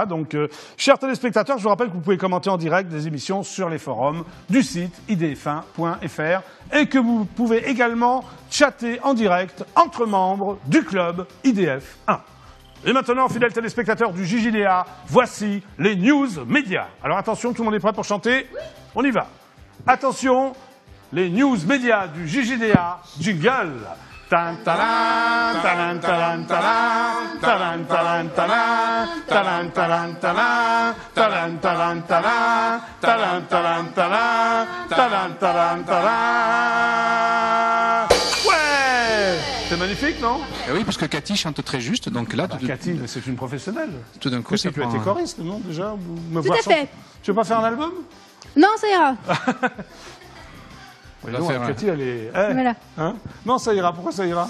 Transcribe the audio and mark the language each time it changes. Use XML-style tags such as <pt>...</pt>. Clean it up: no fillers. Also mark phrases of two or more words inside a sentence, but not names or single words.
<fr>Donc, chers téléspectateurs, je vous rappelle que vous pouvez commenter en direct des émissions sur les forums du site idf1.fr et que vous pouvez également chatter en direct entre membres du club IDF1. Et maintenant, fidèles téléspectateurs du JJDA, voici les news médias. Alors attention, tout le monde est prêt pour chanter? On y va. Attention, les news médias du JJDA, jingle. Tan talan, talan talan talan, talan talan talan, talan talan talan, talan talan talan, talan talan talan, talan talan talan. Ouais, c'est magnifique, non? Eh oui, parce que Cathy chante très juste, donc là, Cathy, mais c'est une professionnelle. tout d'un coup, Qu'est-ce ça que tu as prend été un- choriste, non, déjà? Me Tout voir à fait. chanter. Tu veux pas faire un album? Non, ça ira. Oui, va non, faire un- Cathy, elle est... Eh, Voilà. hein non, ça ira. Pourquoi ça ira?</fr>